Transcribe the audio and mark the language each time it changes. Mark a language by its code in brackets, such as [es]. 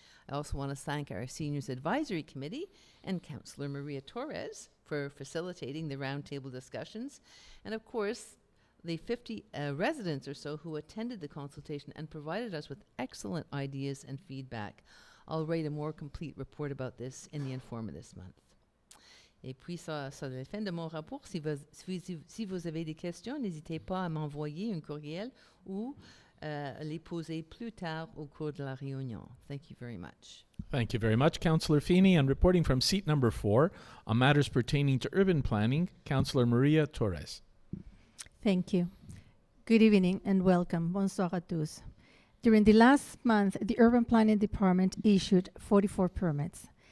[en] I also want to thank our Seniors Advisory Committee and Councillor Maria Torres for facilitating the roundtable discussions, and of course, the 50 residents or so who attended the consultation and provided us with excellent ideas and feedback. I'll write a more complete report about this in the Informa this month. [fr] Et puis, ça c'est la fin de mon rapport. Si vous avez des questions, n'hésitez pas à m'envoyer un courriel ou les poser plus tard au cours de la réunion. [en] Thank you very much. Thank you very much, Councillor Feeney. And reporting from seat number 4 on matters pertaining to urban planning, Councillor Maria Torres. Thank you. Good evening and welcome. [fr] Bonsoir à tous. [en] During the last month, the Urban Planning Department issued 44 permits.